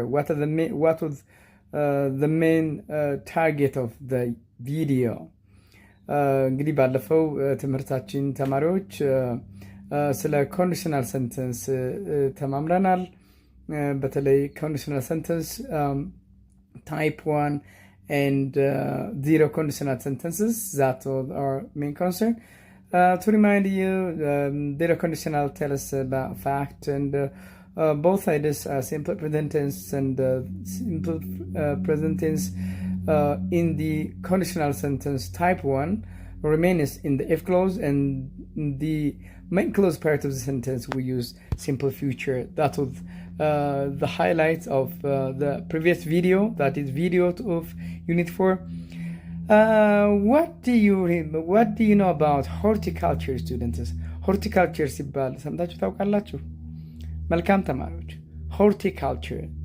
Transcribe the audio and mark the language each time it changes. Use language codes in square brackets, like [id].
[en] What was the main target of the video? [am] እንግዲህ ባለፈው ትምህርታችን ተማሪዎች ስለ ኮንዲሽናል ሰንተንስ ተማምረናል። በተለይ ኮንዲሽናል ሰንተንስ ታይፕ 1 [en] and zero conditional sentences, that was our main concern. To remind you, zero conditional tell us about fact, and both sides are simple present tense and simple present tense in the conditional sentence type 1 remains in the if clause, and the main clause part of the sentence we use simple future. That was the highlights of the previous video, that is video of Unit 4. What do you know about horticulture students? [am] Horticulture ሲባል ሰምታችሁ ታውቃላችሁ? መልካም ተማሪዎች። Horticulture.